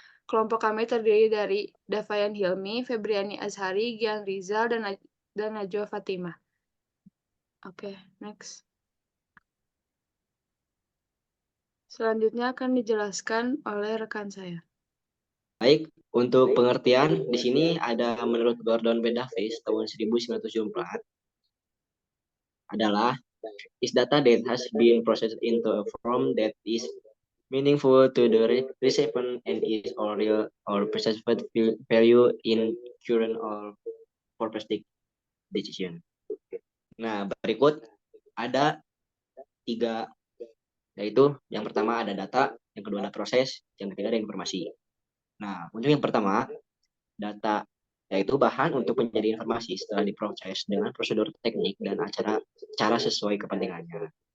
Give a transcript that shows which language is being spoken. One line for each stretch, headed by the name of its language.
Indonesian: Kelompok kami terdiri dari Davayan Hilmi, Febriani Azhari, Gian Rizal, dan Najwa Fatimah. Oke, next. Selanjutnya akan dijelaskan oleh rekan saya. Baik, untuk pengertian di sini ada menurut Gordon B.
English: Davis
Indonesian: tahun 1974 adalah
English: is data that has been processed into a form that is meaningful to the recipient and is or real or perceived value in current or purposive decision.
Indonesian: Nah, berikut ada tiga, yaitu yang pertama ada data, yang kedua ada proses, yang ketiga ada informasi. Nah, untuk yang pertama, data yaitu bahan untuk menjadi informasi setelah diproses dengan prosedur teknik dan cara sesuai kepentingannya.